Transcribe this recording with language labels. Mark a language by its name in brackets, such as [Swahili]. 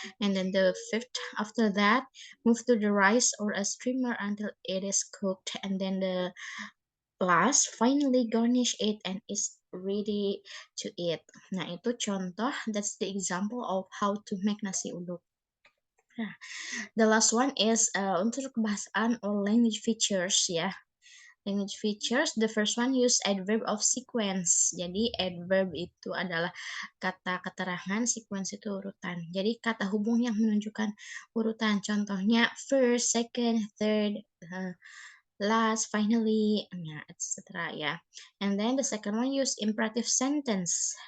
[English] And then the fifth, after that, move to the rice or a steamer until it is cooked, and then the last, finally garnish it and it's ready to eat. Nah, [Indonesian] itu contoh, [English] that's the example of how to make nasi uduk. Nah, the last one is [Indonesian] untuk kebahasaan [English] or language features ya. Language features, the first one use adverb of sequence. [Indonesian] Jadi adverb itu adalah kata keterangan, sequence itu urutan. Jadi kata hubung yang menunjukkan urutan. Contohnya first, second, third, last, finally, ya, etc. ya. [English] And then the second one use imperative sentence.